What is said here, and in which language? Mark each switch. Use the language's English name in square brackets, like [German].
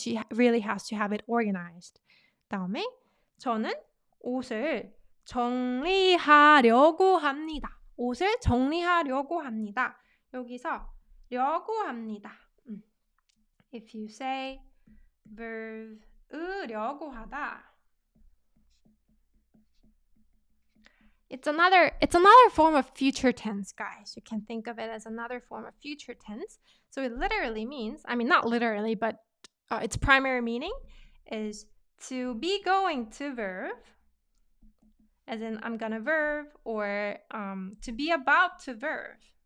[English] She really has to have it organized. [Korean] 다음에 저는 옷을 정리하려고 합니다. 옷을 정리하려고 합니다. 여기서 려고 합니다. [English] If you say verb 으려고 하다, it's another form of future tense, guys. You can think of it as another form of future tense. So it literally means, not literally, but its primary meaning is to be going to verb, as in I'm gonna verb, or to be about to verb.